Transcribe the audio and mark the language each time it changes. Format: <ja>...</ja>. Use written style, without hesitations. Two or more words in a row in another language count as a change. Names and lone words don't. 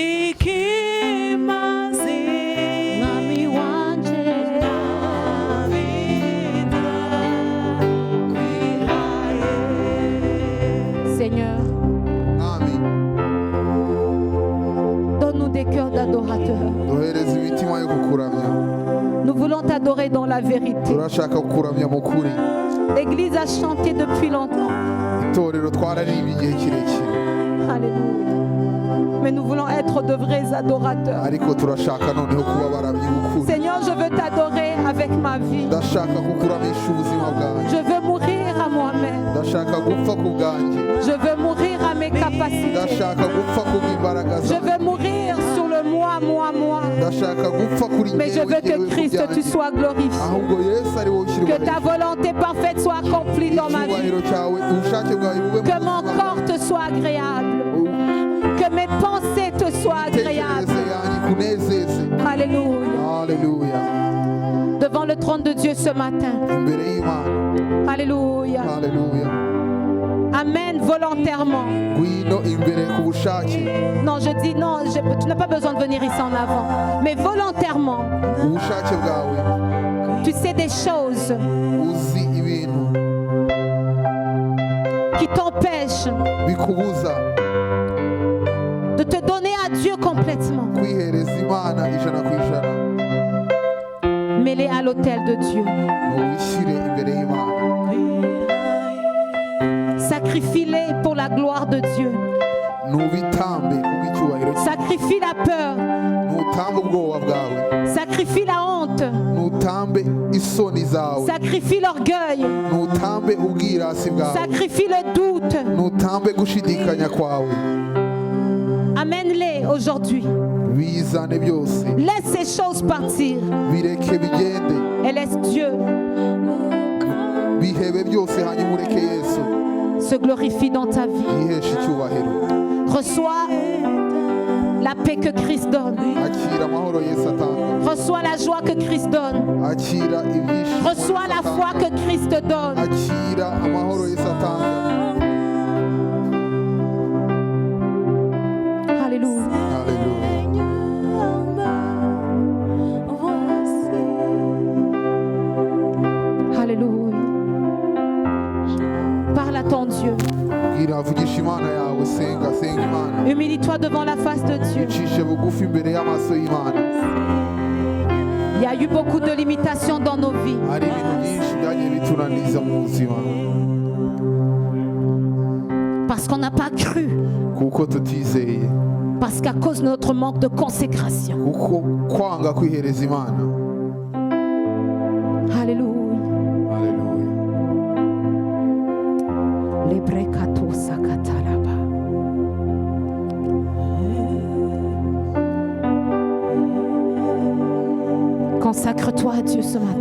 <rw>ikimazi mwami wanje Seigneur, mwami</rw> <fr>donne-nous des cœurs d'adorateurs.</fr> <rw>duhereze imitima yo kukuramya.</rw> <fr>Nous voulons t'adorer dans la vérité.</fr> <rw>Turashaka kukuramya mu kuri.</rw> <fr>L'Église a chanté depuis longtemps.</fr> <rw>Itorero twararirimba igihe kirekire,</rw> <fr>Alléluia. Mais nous voulons être de vrais adorateurs.</fr> <rw>ariko turashaka noneho kuba abaramyi b'ukuri.</rw> <fr>Seigneur, je veux t'adorer avec ma vie.</fr> <rw>Ndashaka kukuramisha ubuzima bwanjye.</rw> <fr>Je veux mourir à moi-même.</fr> <rw>Ndashaka gupfa ku bwanjye.</rw> <fr>Je veux mourir à mes capacités.</fr> <rw>Ndashaka gupfa ku bw'imbaraga</rw> <fr>Je</fr> <rw>zanjye.</rw> <fr>veux mourir sur le moi.</fr> <rw>Ndashaka gupfa kuri</rw> <fr>Mais je</fr> <rw>njyewe,</rw> <fr>veux</fr> <rw>njyewe</rw> <fr>que</fr> <rw>ku</rw> <fr>Christ, tu</fr> <rw>byanjye.</rw> <fr>sois glorifié.</fr> <rw>Ahubwo Yesu ari wowe ushyirwa</rw> <fr>Que ta volonté parfaite soit accomplie dans ma vie.</fr> <rw>icyubahiro cyawe, ubushake bwawe bube mu</rw> <fr>Que mon</fr> <rw>buzima</rw> <fr>corps te soit agréable. Que mes pensées te soient agréables.</fr> <rw>bw'imitekerereze yanjye kunezeze.</rw> <fr>Alléluia.</fr> <rw>Haleluya.</rw> <fr>Devant le trône de Dieu ce matin.</fr> <rw>Imbere y'Imana.</rw> <fr>Alléluia.</fr> <rw>Haleluya.</rw> <fr>Amen volontairement.</fr> <rw>Ngwino imbere ku bushake.</rw> <fr>Non, je dis non, tu n'as pas besoin de venir ici en avant. Mais volontairement,</fr> <rw>Ubushake bwawe.</rw> <fr>tu sais des choses</fr> <rw>Uzi ibintu</rw> <fr>qui t'empêchent</fr> <rw>bikubuza</rw> <fr>de te donner à Dieu complètement.</fr> <rw>kwihereza Imana ijana ku ijana.</rw> <fr>Mets-les à l'autel de Dieu.</fr> <rw>Ubishyire imbere y'Imana.</rw> <fr>Sacrifie-les pour la gloire de Dieu.</fr> <rw>Nubitambe kubw'icyubahiro cye.</rw> <fr>Sacrifie la peur.</fr> <rw>Nutambe ubwoba bwawe.</rw> <fr>Sacrifie la honte.</fr> <rw>Nutambe isoni zawe.</rw> <fr>Sacrifie l'orgueil.</fr> <rw>Nutambe ubwirasi bwawe.</rw> <fr>Sacrifie le doute.</fr> <rw>Nutambe gushidikanya kwawe.</rw> <fr>Amène-les aujourd'hui.</fr> <rw>Bizane byose.</rw> <fr>Laisse ces choses partir</fr> <rw>Bireke bigende.</rw> <fr>et laisse Dieu</fr> <rw>Bihebe byose hanyuma ureke Yesu</rw> <fr>se glorifier dans ta vie.</fr> <rw>yiheshe icyubahiro.</rw> <fr>Reçois la paix que Christ donne.</fr> <rw>Akira amahoro Yesu atanga.</rw> <fr>Reçois la joie que Christ donne.</fr> <rw>Akira ibyishimo</rw> <fr>Reçois la foi que Christ te donne.</fr> <rw>Akira amahoro Yesu atanga.</rw> <fr>Alléluia.</fr> <rw>Haleluya.</rw> <fr>Alléluia. Parle à ton Dieu.</fr> <rw>Bwira vugisha Imana yawe, senga Imana.</rw> <fr>Humilie-toi devant la face de Dieu.</fr> <rw>Ucishe bugufi imbere y'amaso y'Imana.</rw> <fr>Il y a eu beaucoup de limitations dans nos vies.</fr> <rw>Hari ibintu byinshi byagiye bitunaniza mu buzima</rw> <fr>Parce qu'on n'a pas cru.</fr> <rw>kuko tutizeye,</rw> <fr>Parce qu'à cause de notre manque de consécration.</fr> <rw>kuko kwanga kwihereza Imana.</rw> <fr>Alléluia.</fr> <rw>Haleluya. Lebrekato sakatalaba.</rw> <fr>Consacre-toi à Dieu ce matin,</fr>